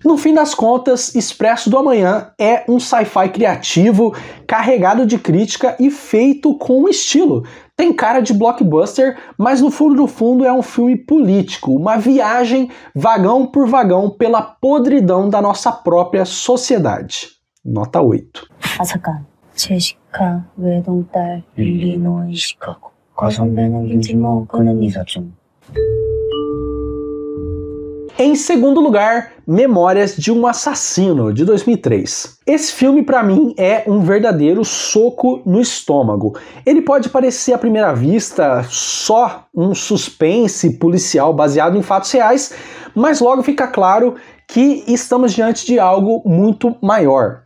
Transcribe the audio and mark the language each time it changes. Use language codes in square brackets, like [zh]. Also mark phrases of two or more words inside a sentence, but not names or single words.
[pt] No fim das contas, Expresso do Amanhã é um sci-fi criativo, carregado de crítica e feito com estilo. Tem cara de blockbuster, mas no fundo é um filme político, uma viagem vagão por vagão pela podridão da nossa própria sociedade. Nota 8. [ko] 아사간 제시카 외동딸 일리노이 시카고 과선배는 김치모 그는 이사중. [pt] Em segundo lugar, Memórias de um Assassino, de 2003. Esse filme, para mim, é um verdadeiro soco no estômago. Ele pode parecer, à primeira vista, só um suspense policial baseado em fatos reais, mas logo fica claro que estamos diante de algo muito maior.